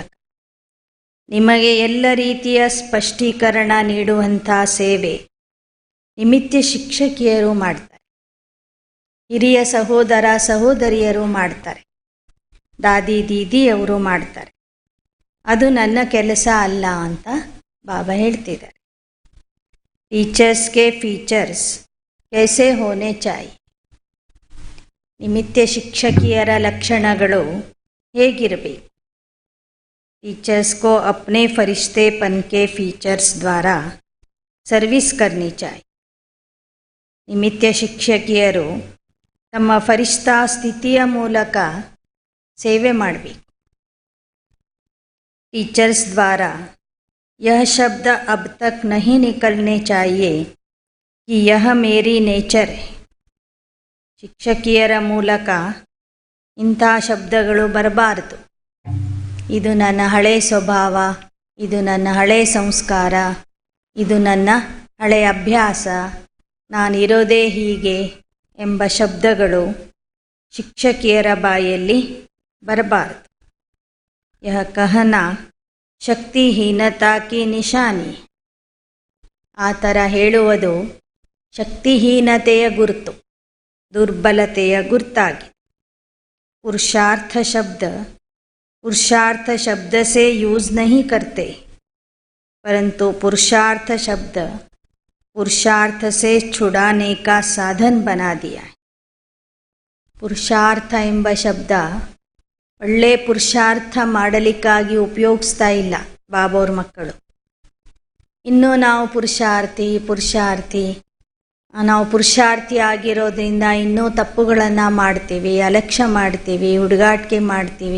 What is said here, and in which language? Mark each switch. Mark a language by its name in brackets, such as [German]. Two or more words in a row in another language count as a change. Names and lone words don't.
[Kannada] ನಿಮಗೆ ಎಲ್ಲ ರೀತಿಯ ಸ್ಪಷ್ಟೀಕರಣ ನೀಡುವಂಥ ಸೇವೆ ನಿಮಿತ್ತ ಶಿಕ್ಷಕಿಯರು ಮಾಡ್ತಾರೆ, ಹಿರಿಯ ಸಹೋದರ ಸಹೋದರಿಯರು ಮಾಡ್ತಾರೆ, ದಾದಿ ದೀದಿಯವರು ಮಾಡ್ತಾರೆ. ಅದು ನನ್ನ ಕೆಲಸ ಅಲ್ಲ ಅಂತ ಬಾಬಾ ಹೇಳ್ತಿದ್ದಾರೆ. [Hindi] टीचर्स के फीचर्स कैसे होने चाहिए. [Kannada] ನಿಮಿತ್ತ ಶಿಕ್ಷಕಿಯರ ಲಕ್ಷಣಗಳು ಹೇಗಿರಬೇಕು? [Hindi] टीचर्स को अपने फरिश्तेपन के फीचर्स द्वारा सर्विस करनी चाहिए. [Kannada] ನಿಮಿತ್ತ ಶಿಕ್ಷಕಿಯರು ತಮ್ಮ ಫರಿಷ್ಠಾ ಸ್ಥಿತಿಯ ಮೂಲಕ ಸೇವೆ ಮಾಡಬೇಕು. [Hindi] टीचर्स द्वारा यह शब्द अब तक नहीं निकलने चाहिए कि यह मेरी नेचर है. [Kannada] ಶಿಕ್ಷಕಿಯರ ಮೂಲಕ ಇಂಥ ಶಬ್ದಗಳು ಬರಬಾರದು. ಇದು ನನ್ನ ಹಳೆ ಸ್ವಭಾವ, ಇದು ನನ್ನ ಹಳೆ ಸಂಸ್ಕಾರ, ಇದು ನನ್ನ ಹಳೆಯ ಅಭ್ಯಾಸ, ನಾನಿರೋದೇ ಹೀಗೆ ಎಂಬ ಶಬ್ದಗಳು ಶಿಕ್ಷಕಿಯರ ಬಾಯಲ್ಲಿ ಬರಬಾರದು. [Hindi] यह कहना शक्तिहीनता की निशानी. [Kannada] ಆ ಥರ ಹೇಳುವುದು ಶಕ್ತಿಹೀನತೆಯ ಗುರುತು, ದುರ್ಬಲತೆಯ ಗುರುತಾಗಿದೆ. [Hindi] पुरुषार्थ शब्द से यूज़ नहीं करते, परंतु पुरुषार्थ शब्द पुरुषार्थ से छुड़ाने का साधन बना दिया है. [Kannada] ಪುರುಷಾರ್ಥ ಎಂಬ ಶಬ್ದ ಒಳ್ಳೆ ಪುರುಷಾರ್ಥ ಮಾಡಲಿಕ್ಕಾಗಿ ಉಪಯೋಗಿಸ್ತಾ ಇಲ್ಲ ಬಾಬೋರ್ ಮಕ್ಕಳು. ಇನ್ನೂ ನಾವು ಪುರುಷಾರ್ಥಿ ಆಗಿರೋದ್ರಿಂದ ಇನ್ನೂ ತಪ್ಪುಗಳನ್ನು ಮಾಡ್ತೀವಿ, ಅಲಕ್ಷ್ಯ ಮಾಡ್ತೀವಿ, ಹುಡುಗಾಟಿಕೆ ಮಾಡ್ತೀವಿ.